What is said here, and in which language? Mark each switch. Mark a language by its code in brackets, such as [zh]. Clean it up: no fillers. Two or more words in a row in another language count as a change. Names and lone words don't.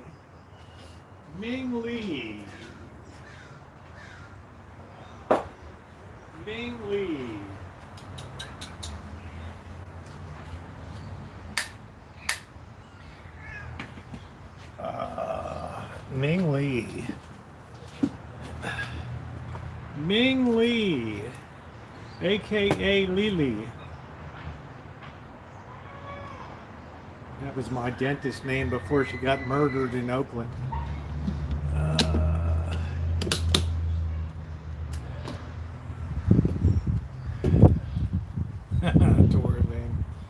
[en] Ming Lee. Ming Lee. Ming Lee. Ming Lee. AKA Lily. That was my dentist name before she got murdered in Oakland. Torland.